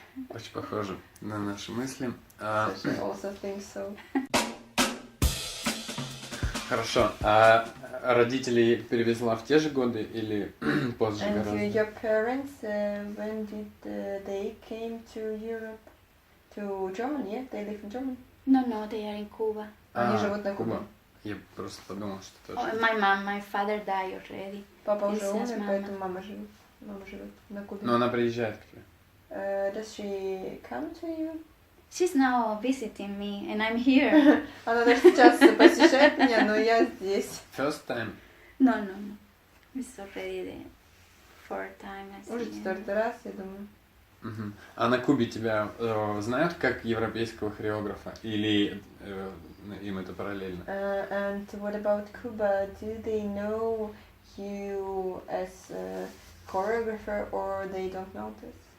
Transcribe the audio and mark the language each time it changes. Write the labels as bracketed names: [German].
[Russian] Очень похоже на наши мысли. [English] Also think so. [Russian] Хорошо. родителей перевезла в те же годы или позже гораздо? [English] And your parents, when did they came to Europe? To Germany, yeah? They live in Germany? No, they are in Cuba. [Russian] Они живут на Кубе. Я просто подумал, что тоже. [English] My father died already. [Russian] Папа уже умер, поэтому мама живет на Кубе. Но она приезжает к тебе. [English] Does she come to you? She's now visiting me, and I'm here. [Russian] Она даже сейчас посещает меня, но я здесь. [English] First time? No. It's already the fourth time. [Russian] Уже 4-й раз, я думаю. Угу. А на Кубе тебя знают как европейского хореографа? Или им это параллельно? [English] And what about Cuba? Do they know you as a choreographer or they don't know this?